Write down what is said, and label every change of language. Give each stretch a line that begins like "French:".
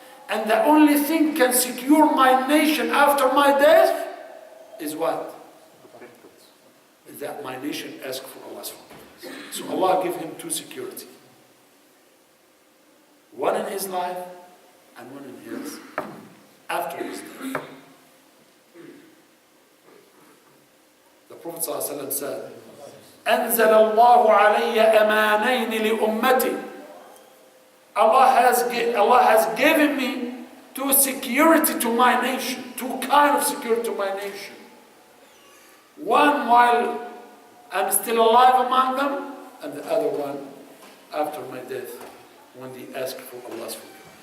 English: And the only thing can secure my nation after my death is what? Is that my nation asks for Allah's forgiveness. So Allah gave him two security. One in his life and one in his after his death. The Prophet ﷺ said,
Arabic: أنزل الله علي أمانين لأمتي.
English: Allah has given me two security to my nation, two kind of security to my nation. One while I'm still alive among them, and the other one after my death, when they ask for Allah's forgiveness.